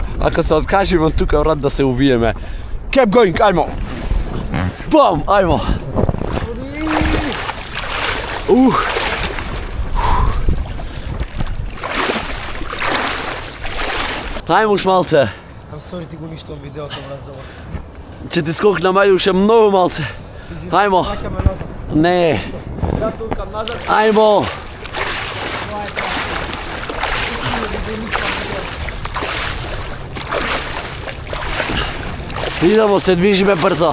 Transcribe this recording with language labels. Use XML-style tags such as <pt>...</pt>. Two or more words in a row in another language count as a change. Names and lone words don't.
<mk>Ако се откажеме од тука, брат, да се убиеме.</mk> <en>Keep going,</en> <mk>ајмо. Бам, ајмо. Ајмо уш малце.</mk> <en>I'm sorry,</en> <mk>ти го ништам видеото, брат, за ова. Ќе ти скокна мајде уште многу малце. Ајмо. Чакаме назад. Не. Да, тука, назад. Ајмо. Идемо, се движиме брзо.</mk>